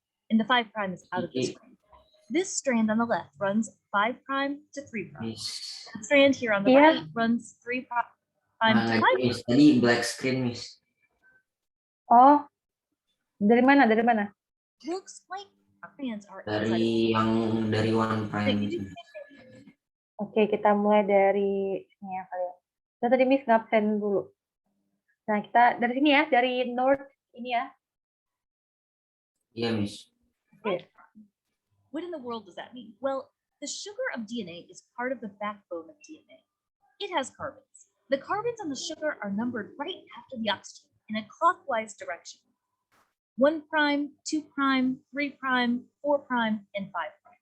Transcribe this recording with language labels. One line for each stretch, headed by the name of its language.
English: And the 5' is out of the spring. This strand on the left runs 5' to 3'. Miss. The strand here on the right runs 3' to 5'.
Indonesian: Miss, tadi black screen, Miss. Oh, dari mana? Dari mana?
English: We'll explain how strands are
Indonesian: Dari yang dari one prime itu. Oke, kita mulai dari sini ya kali ya. Nah, tadi Miss ngabsen dulu. Nah, kita dari sini ya, dari north ini ya. Iya, Miss. Oke.
English: What in the world does that mean? Well, the sugar of DNA is part of the backbone of DNA. It has carbons. The carbons on the sugar are numbered right after the oxygen in a clockwise direction. 1', 2', 3', 4', and 5'.